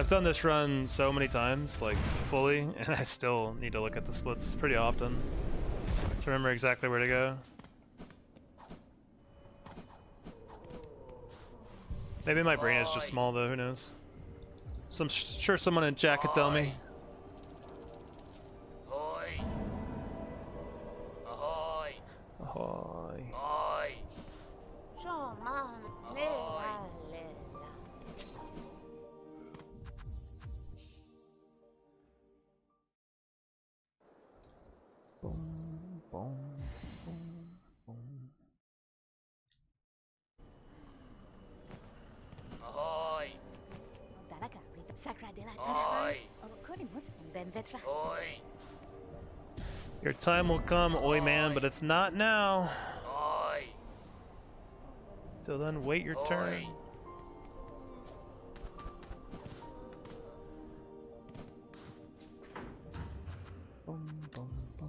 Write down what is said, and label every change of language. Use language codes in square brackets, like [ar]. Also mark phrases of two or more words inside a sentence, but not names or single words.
[en] I've done this run so many times, like fully, and I still need to look at the splits pretty often to remember exactly where to go. Maybe my brain is just small though, who knows? So I'm sure someone in chat could tell me. Ahoy. Ahoy. Ahoy. Ahoy. Shaman, nera lela. Boom, boom, boom, boom. Ahoy. Talaga, sacra de la Ahoy. Ben vetra. Ahoy. Your time will come, oi man, but it's not now. Ahoy. Till then, wait your turn. Boom, boom, boom.